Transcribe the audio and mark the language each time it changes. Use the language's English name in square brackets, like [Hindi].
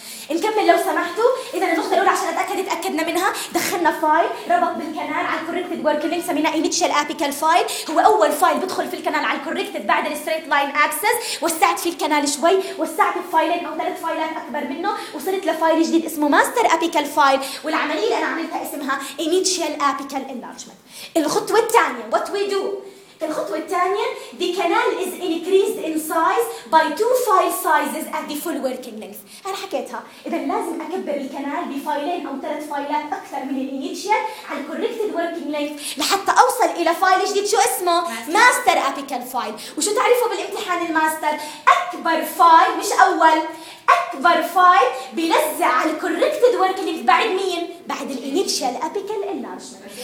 [Arabic] نكمل لو سمحتوا. اذا النقطه الاولى عشان اتاكد اتاكدنا منها، دخلنا فايل ربط بالكنال على الكوركتد وركينج سميناه انيشال ابيكال فايل، هو اول فايل بدخل في الكنال على الكوركتد بعد الستريت لاين اكسس. وسعت في الكنال شوي، وسعت بفايلين او ثلاث فايلات اكبر منه، وصلت لفايل جديد اسمه ماستر ابيكال فايل، والعمليه اللي انا عملتها اسمها انيشال ابيكال انلارجمنت. الخطوه الثانيه [English] what we do, [Arabic] الخطوة الثانية [English] the canal is increased in size by two file sizes at the full working length. [Arabic] أنا حكيتها، إذا لازم أكبر الكنال بفايلين أو ثلاث فايلات أكثر من الانيشال على corrected working length لحتى أوصل إلى فايل جديد شو اسمه؟ master apical file. وشو تعرفه بالامتحان الماستر؟ أكبر فايل مش أول، أكبر فايل بنزع على corrected working length بعد مين؟ بعد الانيشال ابيكال انلارجمنت.